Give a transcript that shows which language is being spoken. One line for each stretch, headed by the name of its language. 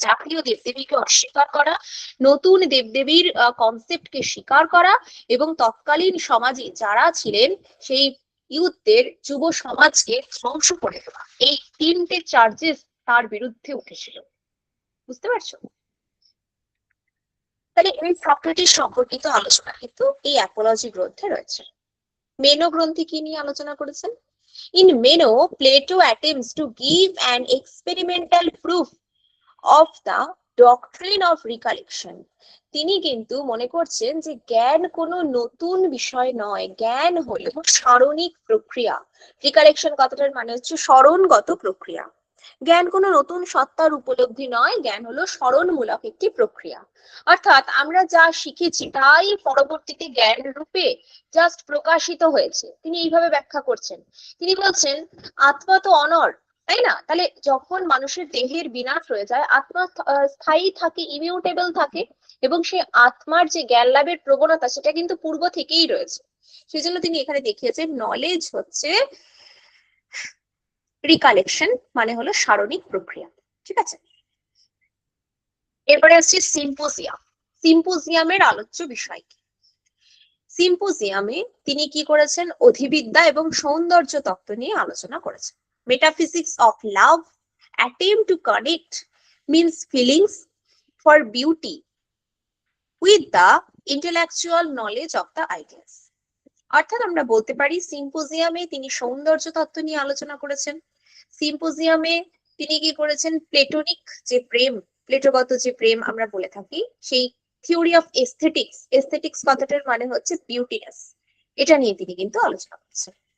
Bangla: জাতীয় দেবদেবীকে অস্বীকার করা, নতুন দেবদেবীর কনসেপ্টকে স্বীকার করা, এবং তৎকালীন সমাজে যারা ছিলেন সেই ইউথদের, যুব সমাজকে ধ্বংস করে দেওয়া, এই 3টে চার্জেস তার বিরুদ্ধে উঠেছিল। বুঝতে পারছো? তাহলে এই সক্রেটিস সম্পর্কিত আলোচনা কিন্তু এই অ্যাপোলজি গ্রন্থে রয়েছে। মেনো গ্রন্থে কি নিয়ে আলোচনা করেছেন?
English: In Meno, Plato attempts to give an experimental proof of the doctrine of recollection.
Bangla: তিনি কিন্তু মনে করছেন যে জ্ঞান কোনো নতুন বিষয় নয়, জ্ঞান হলো স্মরণিক প্রক্রিয়া। রিকালেকশন কথাটার মানে হচ্ছে স্মরণগত প্রক্রিয়া। জ্ঞান কোনো নতুন সত্তার উপলব্ধি নয়, জ্ঞান হলো স্মরণমূলক একটি প্রক্রিয়া। অর্থাৎ আমরা যা শিখেছি তাই পরবর্তীতে জ্ঞান রূপে জাস্ট প্রকাশিত হয়েছে। তিনি এইভাবে ব্যাখ্যা করছেন। তিনি বলছেন আত্মা তো অনর, তাই না? তাহলে যখন মানুষের দেহের বিনাশ হয়ে যায়, আত্মা স্থায়ী থাকে, ইমিউটেবল থাকে, এবং সেই আত্মার যে জ্ঞান লাভের প্রবণতা সেটা কিন্তু পূর্ব থেকেই রয়েছে। সেই জন্য তিনি এখানে দেখিয়েছেন নলেজ হচ্ছে রিকালেকশন, মানে হলো স্মরণিক প্রক্রিয়া। ঠিক আছে, এরপরে আসছে সিম্পোজিয়াম। সিম্পোজিয়ামের আলোচ্য বিষয় কি? সিম্পোজিয়ামে তিনি কি করেছেন? অধিবিদ্যা এবং সৌন্দর্য তত্ত্ব নিয়ে আলোচনা করেছেন।
English: Metaphysics of love, attempt to connect means feelings for beauty with the intellectual knowledge of the ideas.
Bangla: অর্থাৎ আমরা বলতে পারি সিম্পোজিয়ামে তিনি সৌন্দর্য তত্ত্ব নিয়ে আলোচনা করেছেন। সিম্পোজিয়ামে তিনি কি করেছেন? প্লেটোনিক যে প্রেম, প্লেটোগত যে প্রেম আমরা বলে থাকি, সেই থিওরি অফ এস্থেটিক্স, এস্থেটিক্স কথাটার মানে হচ্ছে বিউটিনেস, এটা নিয়ে তিনি কিন্তু আলোচনা করেছেন।